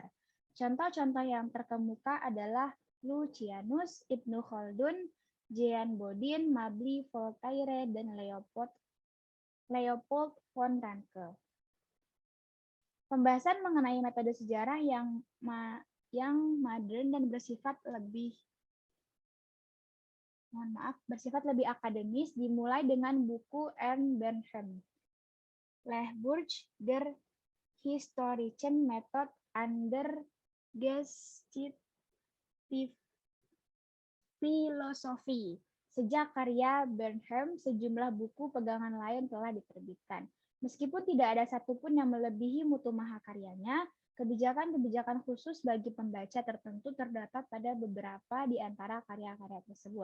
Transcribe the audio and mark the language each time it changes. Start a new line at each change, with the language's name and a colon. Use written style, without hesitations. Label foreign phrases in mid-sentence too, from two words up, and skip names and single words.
Indonesian: Contoh-contoh yang terkemuka adalah Lucianus, Ibnu Khaldun, Jean Bodin, Mably, Voltaire, dan Leopold von Ranke. Pembahasan mengenai metode sejarah yang modern dan bersifat lebih akademis dimulai dengan buku Ernst Bernheim, Lehburg der historischen Methode an der Geschichte Filosofi. Sejak karya Bernheim, sejumlah buku pegangan lain telah diterbitkan. Meskipun tidak ada satupun yang melebihi mutu mahakaryanya, kebijakan-kebijakan khusus bagi pembaca tertentu terdapat pada beberapa di antara karya-karya tersebut.